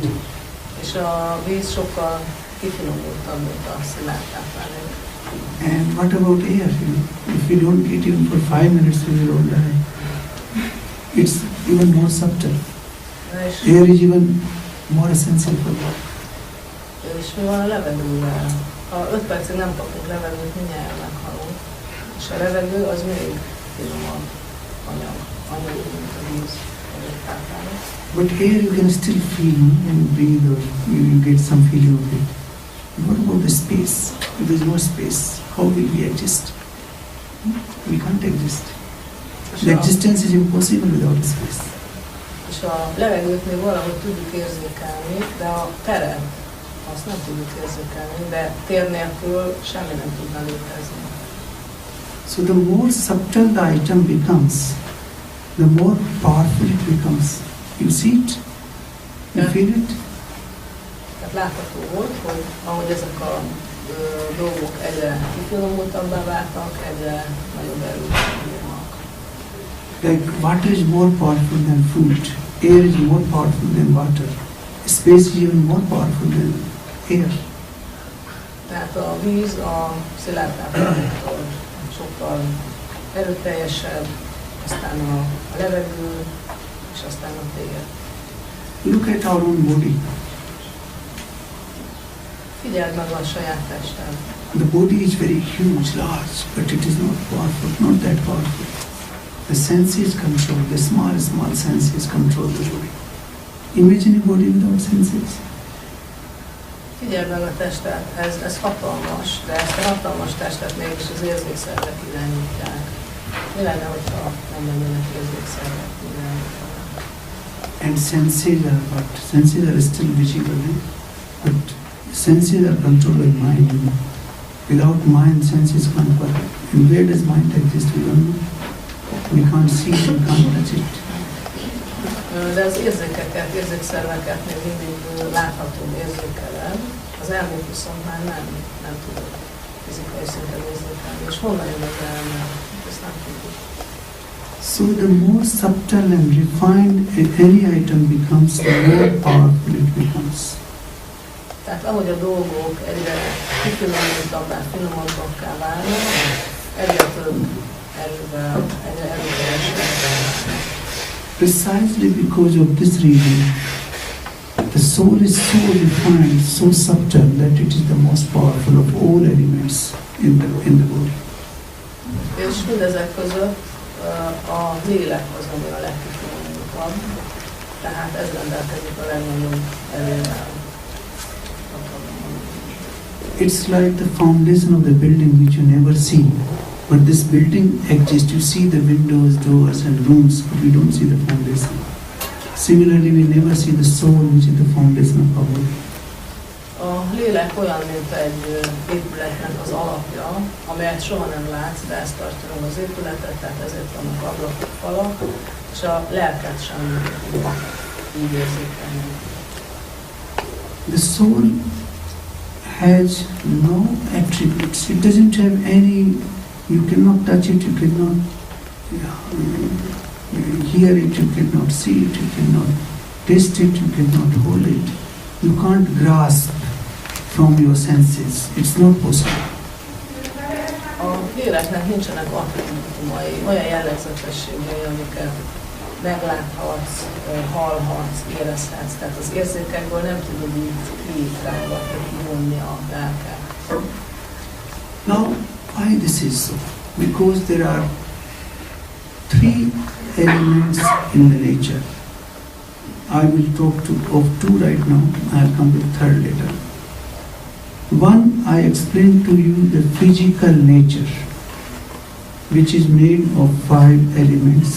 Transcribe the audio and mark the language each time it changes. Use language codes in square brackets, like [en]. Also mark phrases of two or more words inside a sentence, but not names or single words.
[hu] És a víz sokkal kifinomultabb, mint a szilárd táplálék. [en] And what about air? If we don't eat even for 5 minutes, we will all die. It's even more subtle. Air is even more essential for life. [hu] És mi van a levegővel? Ha 5 percig nem kapunk levegőt, mindjárt meghalunk. És a levegő az még finomabb anyag, mint a víz, vagy a táplálék. [en] But air you can still feel and breathe, or you get some feeling of it. What about the space? If there is no space, how will we exist? We can't exist. The existence is impossible without space. [hu] És a levegőt még valahogy tudjuk érzékelni, de a teret azt nem tudjuk érzékelni, de tér nélkül semmi nem tudna létezni. [en] So the more subtle the item becomes, the more powerful it becomes. You see it? You feel it? [hu] Tehát látható volt, hogy ahogy ezek a dolgok egyre kifinomultabbá váltak, egyre nagyobb erőt bírnak. [en] Like water is more powerful than food, air is more powerful than water, space is even more powerful than air. [hu] Tehát a víz a szilárd tápláléktól sokkal erőteljesebb, aztán a levegő, és aztán a tér. [en] Look at our own body. [hu] Figyeld meg a saját tested. [en] The body is very huge, large, but it is not powerful, not that powerful. The senses control, the small senses control the body. Imagine a body without senses. [hu] Figyeld meg a testet, ez hatalmas, de ezt a hatalmas testet mégis az érzékszervek irányítják. Mi lenne, hogyha nem lennének érzékszervek irányítani? [en] And senses are what? Senses are still visible, but senses are controlled by mind. Without mind, senses can't work. And where does mind exist? We don't know. We can't see it, we can't touch it. [hu] De az érzékszerveket még mindig látható érzékelem, az elmúlt viszont már nem tudok fizikai szinten érzékelni. És honnan jön az elmúlt? Ezt nem tudjuk. [en] So the more subtle and refined any item becomes, the more powerful it becomes. [hu] Tehát ahogy a dolgok egyre kifinomultabbá, finomabbakká válnak, egyre több erővel, egyre erőteljesebb. [en] Precisely because of this reason, the soul is so refined, so subtle that it is the most powerful of all elements in the body. [hu] És mindezek között a lélek az, ami a legkifinomultabb, tehát ez rendelkezik a legnagyobb erővel. [en] It's like the foundation of the building which you never see. But this building exists. You see the windows, doors and rooms, but we don't see the foundation. Similarly, we never see the soul, which is the foundation of our body. [hu] A lélek olyan, mint egy épületnek az alapja, amelyet soha nem látsz, de ezt tartja meg az épületet, tehát ezért vannak ablakok, falak, és a lelket sem így érzékelni. [en] The soul has no attributes. It doesn't have any. You cannot touch it. You cannot hear it. You cannot see it. You cannot taste it. You cannot hold it. You can't grasp from your senses. It's not possible. [hu] A léleknek nincsenek attribútumai, olyan jellegzetességei, amiket megláthatsz, hallhatsz, érezhetsz. Tehát az érzékekből nem tudod így kirángatni, kivonni a lelket. [en] Now, why this is so? Because there are three elements in the nature. I will talk of two right now. I'll come to the third later. One, I explained to you the physical nature, which is made of 5 elements.